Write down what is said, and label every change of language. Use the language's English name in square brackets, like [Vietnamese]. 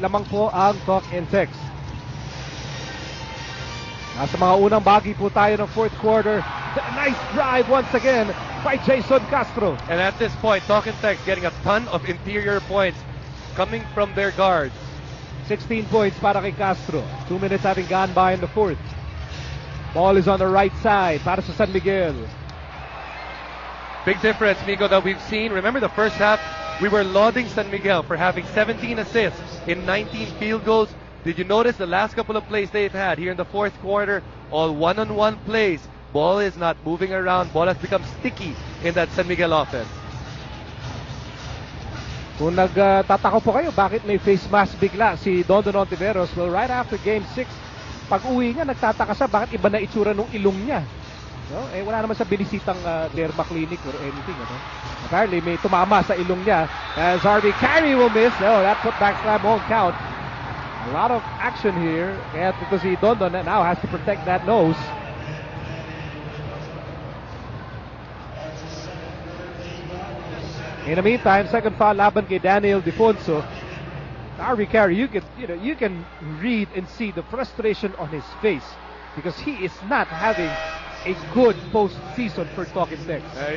[Filipino] Lamang po ang Talk and Text. Nasa mga unang bahagi po tayo ng fourth quarter. [English] Nice drive once again by Jason Castro. And at this point, Talk and Text getting a ton of interior points coming from their guards. [Filipino] 16 points para kay Castro. [English] 2 minutes having gone by in the fourth. Ball is on the right side [Filipino] para sa [English] San Miguel. Big difference, Nico, that we've seen. Remember the first half, we were lauding San Miguel for having 17 assists in 19 field goals. Did you notice the last couple of plays they've had here in the fourth quarter? All one-on-one plays. Ball is not moving around. Ball has become sticky in that San Miguel offense. [Filipino] Kung nagtataka po kayo, bakit may face mask bigla si Dondon Ontiveros? Well, right after Game 6, pag-uwi niya, nagtataka siya bakit iba na itsura ng ilong niya. No? Wala naman sa binisitang derma clinic or anything. Ano? Apparently, may tumama sa ilong niya. [English] As Harvey Carey will miss. Oh, that putback slam won't count. A lot of action here. [Filipino] Kaya ito si [English] Dondon now has to protect that nose. In the meantime, second foul laban kay Daniel Defonso. Harvey Carey, you can read and see the frustration on his face because he is not having a good postseason for Talk and Text.